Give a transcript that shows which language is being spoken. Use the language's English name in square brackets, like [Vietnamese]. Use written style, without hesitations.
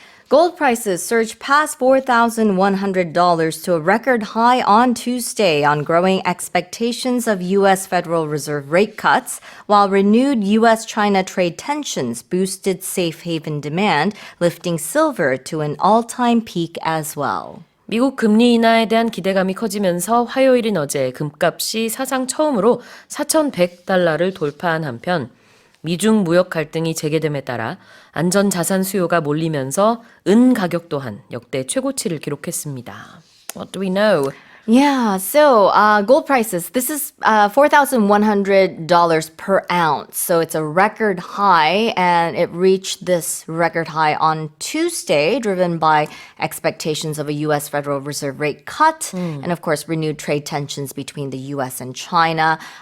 [English] Gold prices surged past $4,100 to a record high on Tuesday on growing expectations of U.S. Federal Reserve rate cuts, while renewed U.S.-China trade tensions boosted safe haven demand, lifting silver to an all-time peak as well. [Korean] 미국 금리 인하에 대한 기대감이 커지면서 화요일인 어제 금값이 사상 처음으로 4,100달러를 돌파한 한편 미중 무역 갈등이 재개됨에 따라 안전 자산 수요가 몰리면서 은 가격 또한 역대 최고치를 기록했습니다. [English] What do we know? Yeah, so gold prices, this is $4,100 per ounce. So it's a record high, and it reached this record high on Tuesday, driven by expectations of a U.S. Federal Reserve rate cut, and of course, renewed trade tensions between the U.S. and China.